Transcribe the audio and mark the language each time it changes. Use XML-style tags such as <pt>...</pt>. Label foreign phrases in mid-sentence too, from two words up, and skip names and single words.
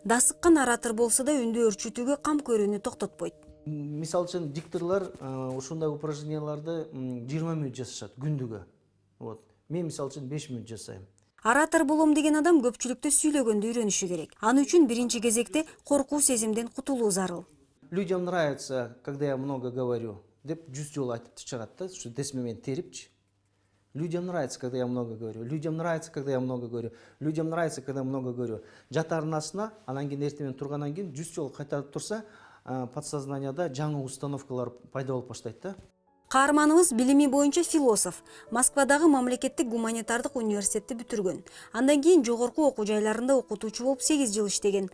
<ky>Дасыккан оратор болсо да үндү өрчүтүүгө кам көрүүнү токтотпойт. Мисал үчүн дикторлор ушундай упражненияларды 20 мүнөт жасашат күндүгө. Вот. Мен мисал үчүн 5 мүнөт жасайм. Оратор болом деген адам көпчүлүктө сүйлөгөндү үйрөнүшү керек. Ал үчүн биринчи кезекте коркуу сезимден кутулуу зарыл.</ky> <ru>Людям нравится, когда я много говорю.</ru> <ky>Деп 100 жолу айтып чыгат да, ушу десме мен терипчи.</ky> <ru>Людям нравится, когда я много говорю. Людям нравится, когда я много говорю. Людям нравится, когда я много говорю.</ru> <ky>Жатардын астына, анан кийин эртең тургандан кийин 100 жолу кайтарып турса, подсознанияда жаңы установкалар пайда болуп баштайт да. Каарманыбыз билими боюнча философ. Москвадагы мамлекеттик гуманитардык университетти бүтүргөн. Андан кийин жогорку окуу жайларында окутуучу болуп 8 жыл иштеген.</ky>